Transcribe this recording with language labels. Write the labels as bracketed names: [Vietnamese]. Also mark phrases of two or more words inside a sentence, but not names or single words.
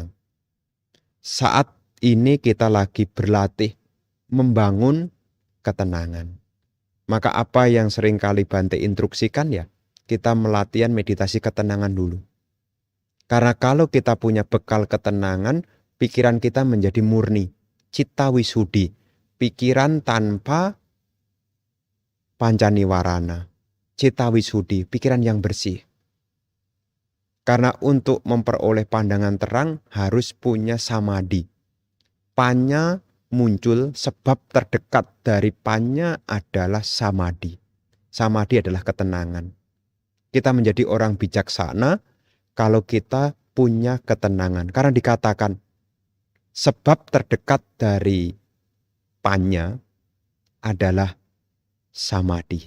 [Indonesian] Saat ini kita lagi berlatih membangun ketenangan. Maka apa yang seringkali Bante instruksikan ya, kita melatihan meditasi ketenangan dulu. Karena kalau kita punya bekal ketenangan, pikiran kita menjadi murni, [Pali] citta wisudi, [Indonesian] pikiran tanpa pancaniwarana, [Pali] citta wisudi, [Indonesian] pikiran yang bersih. Karena untuk memperoleh pandangan terang harus punya samadhi. Panya muncul sebab terdekat dari panya adalah samadhi. Samadhi adalah ketenangan. Kita menjadi orang bijaksana kalau kita punya ketenangan. Karena dikatakan sebab terdekat dari panya adalah samadhi.